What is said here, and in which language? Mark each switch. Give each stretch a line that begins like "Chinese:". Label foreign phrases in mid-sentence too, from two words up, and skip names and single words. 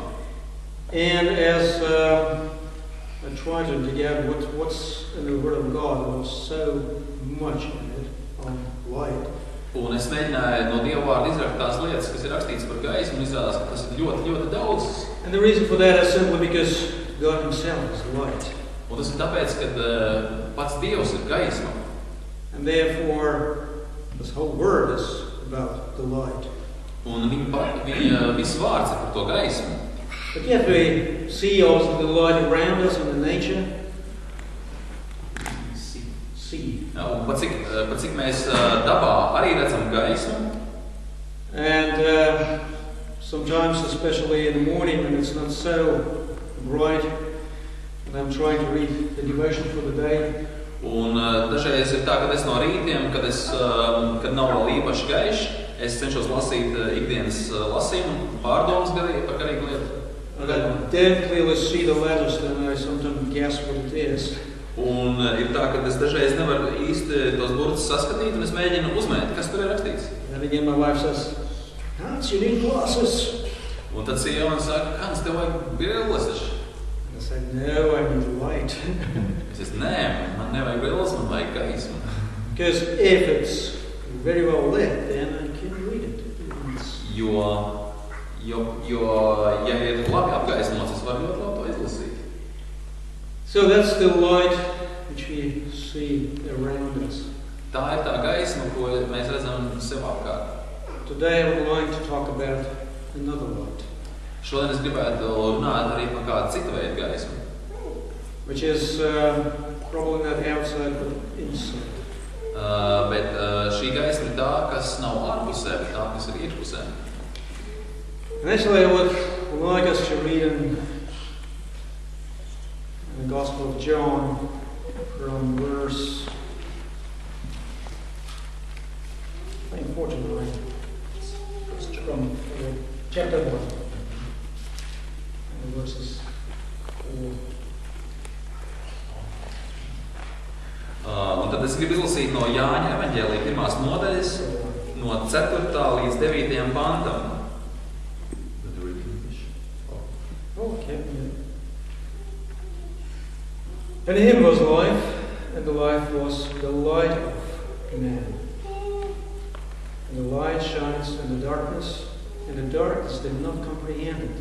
English: And as I tried to dig out what's in the Word of God, there was so much in it on light.
Latvian: Un es mēģināju no Dieva vārda izrakt tās lietas, kas ir rakstīts par gaismu, un izrādās, ka tas ir ļoti, ļoti daudz.
English: And the reason for that is simply because God Himself is the light.
Latvian: Un tas ir tāpēc, ka pats Dievs ir gaisma.
English: And therefore, this whole Word is about the light.
Latvian: Un viņa viss vārds ir par to gaismu.
English: But yet we see also the light around us in the nature.
Latvian: Un pat cik mēs dabā arī redzam gaismu.
English: And sometimes, especially in the morning when it's not so bright, and I'm trying to read the devotion for the day.
Latvian: Un dažreiz ir tā, ka es no rītiem, kad nav vēl īpaši gaišs, es cenšos lasīt ikdienas lasījumu, pārdomas par garīgu lietu.
English: And I don't clearly see the letters, then I sometimes guess what it is.
Latvian: Un ir tā, ka es dažreiz nevaru īsti tos burtus saskatīt, un es mēģinu uzmēt, kas tur ir rakstīts.
English: And again my wife says, Hans, you need glasses.
Latvian: Un tad sieva man saka, Hans, tev vajag brilles taču.
English: And I say, no, I need light.
Latvian: Es teicu, nē, man nevajag brilles, man vajag gaismu.
English: Because if it's very well lit, then I can read it.
Latvian: Ja ir labi apgaismots, es varu ļoti labi to izlasīt.
English: So that's the light which we see around us.
Latvian: Tā ir tā gaisma, ko mēs redzam sev apkārt.
English: Today I would like to talk about another light,
Latvian: Šodien es gribētu runāt arī par kādu citu veidu gaismu,
English: which is probably not outside but inside.
Latvian: Bet šī gaisma ir tā, kas nav ārpusē, bet tā, kas ir iekšpusē.
English: And actually I would like us to read in the Gospel of John from verse 49. From chapter 1. And verses 4.
Latvian: Un tad es gribu izlasīt no Jāņa evaņģēlija 1. nodaļas, no 4. līdz 9. pantam.
English: Okay. In him was life, and the life was the light of man. And the light shines in the darkness, and the darkness did not comprehend it.